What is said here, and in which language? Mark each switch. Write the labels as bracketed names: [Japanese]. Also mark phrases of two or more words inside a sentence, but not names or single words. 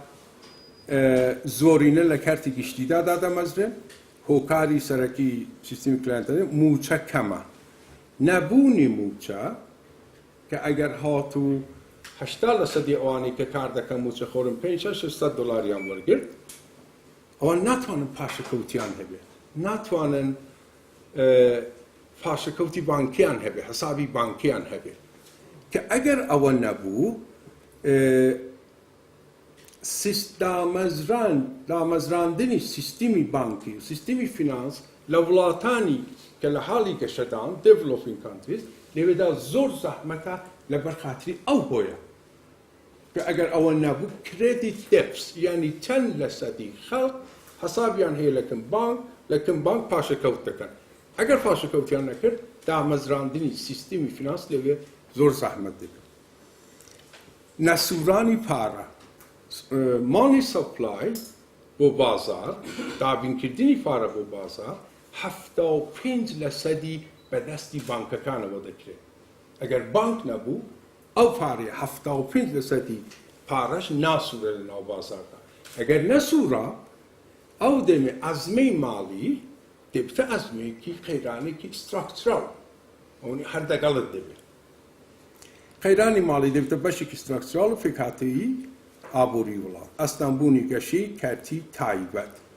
[Central Kurdish] زۆرینە لە کارتی گشتیدا دادەمەزرێن هۆکاری سەرەکی سیستمی کلێنتەری موچە کەمە نەبوونی موچە کە ئەگەر هاتوو 80% ئەوانەی کە کار دەکەن موچە خۆرم 500 دلاریان وەرگرت ئەوان ناتوانن پاشەکەوتیان هەبێت ناتوانن پاشەکەوتی بانکیان هەبێت حسابی بانکیان هەبێت کە ئەگەر ئەوە نەبوو دامەزراندنی سیستمی بانکی و سیستمی فینانس لە وڵاتانی کە لە حاڵی گەشەدان [English] developing countries [Central Kurdish] لەوێدا زۆر زەحمەتە لەبەر خاتری ئەو هۆیە کە ئەگەر ئەوە نەبوو کردیت دەپس یعنی چەند لە سەدی خەڵک حسابیان هەیە لەکەم بانک پاشەکەوت دەکەن ئەگەر پاشەکەوتیان نەکرد دامەزراندنی سیستمی فینانس لەوێ زۆر زەحمەت دەکەن نەسوورانی پارە [English] money supply [Central Kurdish] بۆ بازار دابینکردنی پارە بۆ بازار 75% بەدەستی بانکەکانەوە دەکرێت ئەگەر بانک نەبوو ئەو پارەی 75% پارەش ناسوورە لە ناو بازاردا ئەگەر نەسوورە ئەو دەمێ ئەزمەی ماڵی دەبتە ئەزمەیەکی قەیرانێکی ستراکچراڵ ئەوەی هەردەگەڵت دەبێت قەیرانی ماڵی دەبتە بەشێکی ستراکچراڵ و فێکهاتەیی ئابووری وڵات ئەستانبوونی گەشەی کارتی تایبەت